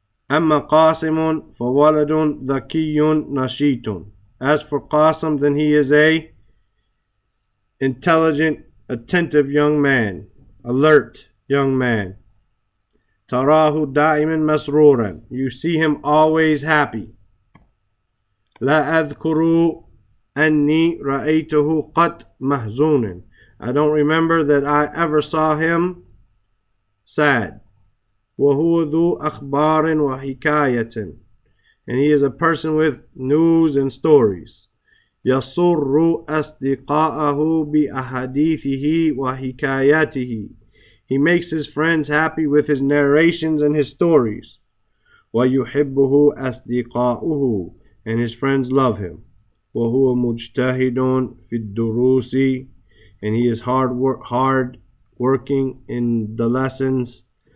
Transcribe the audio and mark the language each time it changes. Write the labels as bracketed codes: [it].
[ar] أما قاسم فولد ذكي نشيط. [en] As for Qasim, then he is a intelligent, attentive young man, alert young man. [ar] تراه دائما مسرورا. [en] You see him always happy. [ar] لا أذكر أني رأيته قط محزونا. [en] I don't remember that I ever saw him sad. [ar] وهو ذو أخبار وحكاية, [en] and he is a person with news and stories. [ar] يسر أصدقاءه بأحاديثه وحكاياته. [en] He makes his friends happy with his narrations and his stories. [ar] ويحبه أصدقاؤه, [en] and his friends love him. [ar] وهو مجتهد في الدروس, [en] and he is hard working in the lessons.